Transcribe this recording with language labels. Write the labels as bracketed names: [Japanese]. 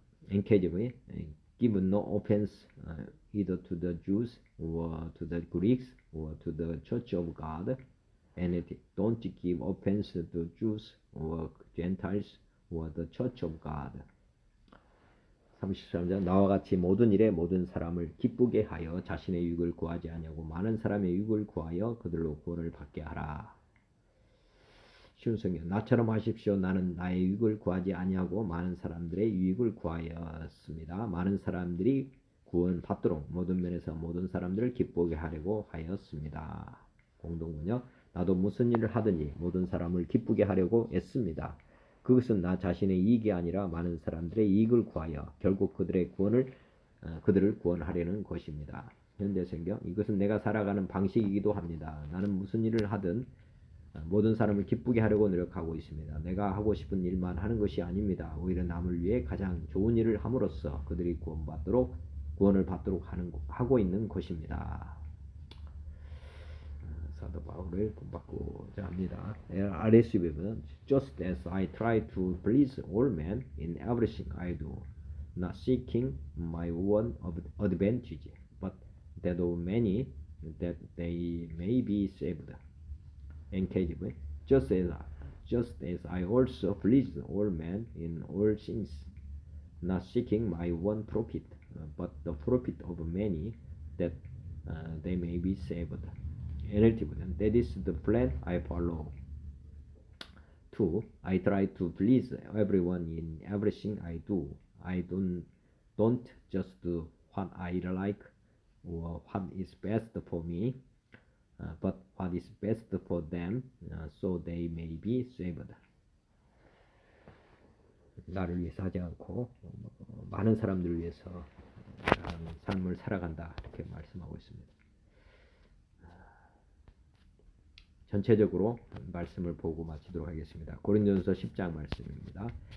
[English] NKJV Give no offense either to the Jews or to the Greeks or to the Church of God. And don't give offense to Jews or Gentiles or the Church of God. [Korean] 33절 나와 같이 모든 일에 모든 사람을 기쁘게 하여 자신의 유익을 구하지 아니하고 많은 사람의 유익을 구하여 그들로 구원을 받게 하라. 쉬운 성경 나처럼 하십시오. 나는 나의 유익을 구하지 아니하고 많은 사람들의 유익을 구하였습니다. 많은 사람들이 구원 받도록 모든 면에서 모든 사람들을 기쁘게 하려고 하였습니다. 공동문요 나도 무슨 일을 하든지 모든 사람을 기쁘게 하려고 애씁니다. 그것은 나 자신의 이익이 아니라 많은 사람들의 이익을 구하여 결국 그들을 구원하려는 것입니다. 현대성경 이것은 내가 살아가는 방식이기도 합니다. 나는 무슨 일을 하든 모든 사람을 기쁘게 하려고 노력하고 있습니다. 내가 하고 싶은 일만 하는 것이 아닙니다. 오히려 남을 위해 가장 좋은 일을 함으로써 그들이 구원을 받도록 하고 있는 것입니다. 사도 바울을 본받고자 합니다. 아래서 보면 [English] Just as I try to please all men in everything I do, not seeking my own advantage, but that of many, that they may be saved. NKJV Just as I also please all men in all things, not seeking my own profit, but the profit of many, that they may be saved. [Korean] NLT보다는 [English] That is the plan I follow. 2. I try to please everyone in everything I do. I don't just do what I like or what is best for me, but what is best for them, so they may be saved. [Korean] 나를 위해서 하지 않고 많은 사람들을 위해서 삶을 살아간다 이렇게 말씀하고 있습니다. 전체적으로 말씀을 보고 마치도록 하겠습니다. 고린도전서 10장 말씀입니다.